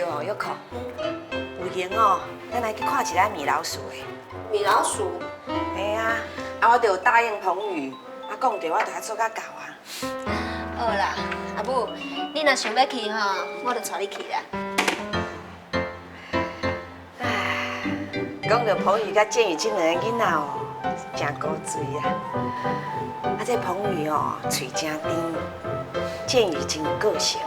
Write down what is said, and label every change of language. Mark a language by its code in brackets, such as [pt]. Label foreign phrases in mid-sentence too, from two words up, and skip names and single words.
[nan] 玉库，有闲哦，咱来去看一下米老鼠的。米老鼠，嘿啊，我就有答应彭宇，讲着我就要做到到啊。好啦，阿母，你若想要去吼，我就带你去啦。讲到彭宇甲建宇这两个囡仔哦，真古锥啊！这彭宇哦，嘴真甜，建宇真有个性。